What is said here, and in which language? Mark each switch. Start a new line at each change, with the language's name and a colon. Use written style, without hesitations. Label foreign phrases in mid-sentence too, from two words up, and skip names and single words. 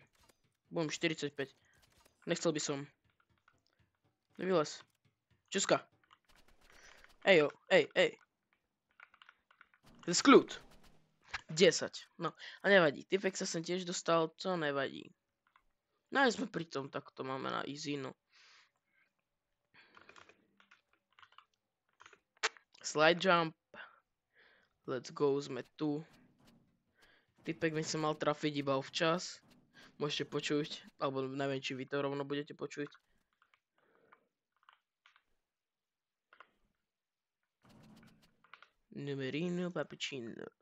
Slovak: Bum, 45. Nechcel by som. Vylez. Čuska. Ejo, ej. Skľud. 10. No, a nevadí. Typek sa sem tiež dostal, to nevadí. No aj sme pri tom, tak to máme na easy, no.
English: Slide jump. Let's go,
Slovak: sme tu. Typek by sa mal trafiť iba včas. Môžete počuť, alebo neviem, či vy to rovno budete počuť. Numerino Papuccino.